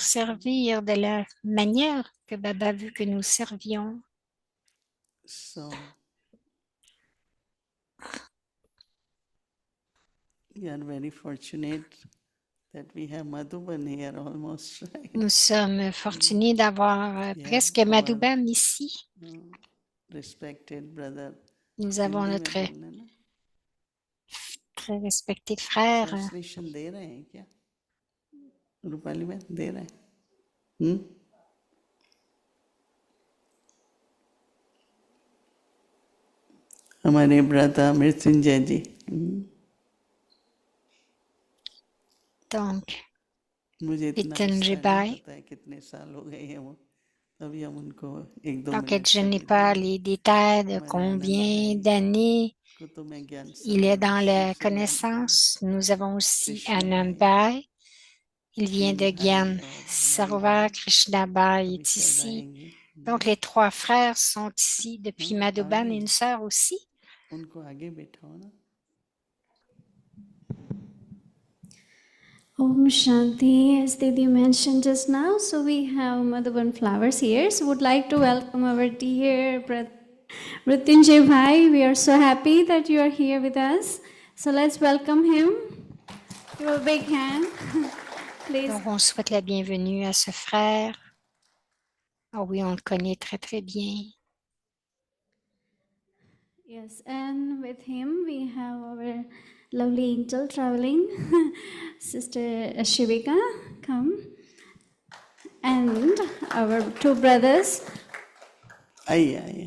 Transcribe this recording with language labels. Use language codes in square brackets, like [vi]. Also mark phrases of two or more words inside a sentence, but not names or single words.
[en] serve. [fr] servir de la manière que Baba veut que nous servions. [en] So we are very fortunate that we have Madhuban here almost, right? [fr] Nous sommes fortunés d'avoir presque Madhuban ici. [en] Respected brother. [fr] Nous avons [hi] हिंदी में [fr] notre [hi] बोलना है ना? [fr] très respecté frère. [hi] Translation दे रहे हैं क्या? रूपाली में दे रहे हैं? हमारे ब्रता मृत्युंजय जी. [fr] Donc, [hi] मुझे इतना Mrityunjay नहीं Bhai. पता है कितने साल हो गए हैं वो. अभी हम उनको एक दो [fr] donc [hi] मिनट [fr] je n'ai [hi] के [fr] pas [hi] लिए [fr] les détails de [hi] हमारे [fr] combien [hi] आनंद [fr] d'années [hi] को तो मैं ज्ञान [fr] il est [hi] सागर [fr] dans [hi] शिव [fr] la [hi] से जानता हूँ. [fr] connaissance. Nous avons aussi Krishna Anand Bhai, Bhai. Il vient de [hi] तीन Gyan भाई और हमारी Sarovar. बहन Krishna Bhai अभी [fr] est [hi] शायद [fr] ici. [hi] आएंगे. [fr] Donc, les trois frères sont ici depuis [hi] हाँ, आ [fr] Madhuban et [hi] गई. [fr] une sœur aussi. [hi] उनको आगे बैठाओ ना. Om Shanti, [en] as Didi mentioned just now, so we have Madhuban flowers here. So would like to welcome our dear brother Mrityunjay Bhai. We are so happy that you are here with us. So let's welcome him. Give a big hand. Please. [fr] Donc, on souhaite la bienvenue à ce frère. Ah oui, on le connaît très, très bien. [en] Yes, and with him we have our lovely angel traveling, Sister Shivika, come. And our two brothers [hi] आइए.